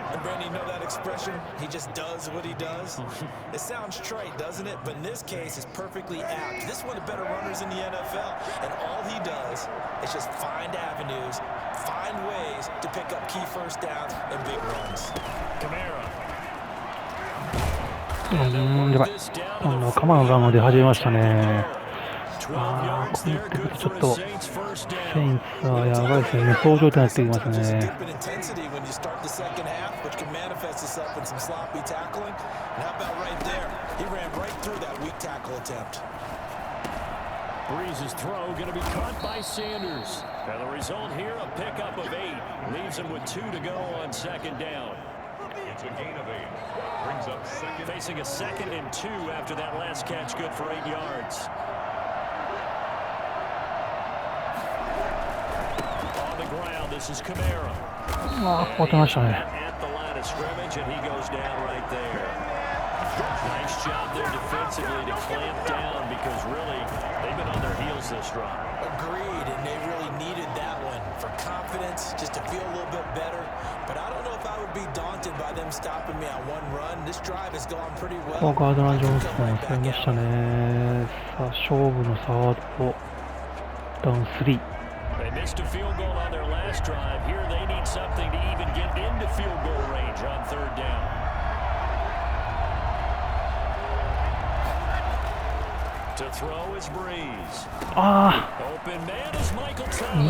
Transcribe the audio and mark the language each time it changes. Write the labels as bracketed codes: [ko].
[en] And Brandon, you know that expression? He just does what he does. It sounds trite, doesn't it? But in this case, it's perfectly apt. This is one of the better runners in the NFL. And all he does is just find avenues, find ways to pick up key first downs and big runs. Kamara. [ja] やばい。今度はカマラのランが出始めましたね。ああ、こうなってくるとちょっとセインツはやばいですね。無双状態になってきます [en] Sometimes there's a [ja] ね。 [en] dip in intensity when you start the second half, which can manifest itself in some sloppy tackling. And how about right there? He ran right through that weak tackle attempt. Breeze's throw going to be caught by Sanders. And the result here, a pickup of 8. Leaves him with 2 to go on second down. It's a gain of 8. Brings up second. Facing a 2nd and 2 after that last catch, good for 8 yards. On the ground, this is Camara. [ja] 終わってましたね。 [en] At the line of scrimmage, and he goes down right there. Nice job there defensively to clamp down because really they've been on their heels this run. Agreed, and they really needed that one for confidence, just to feel a little bit better. But I don't know if I would be daunted by them stopping me on one run. This drive has gone pretty well. [ja] ガードナー・ジョンソンを抑えましたね。さあ、勝負のサードダウン3。 [en] They missed a field goal on their last drive. Here they need something to even get into field goal range on 3rd down. To throw is Breeze. Open man is Michael Thomas.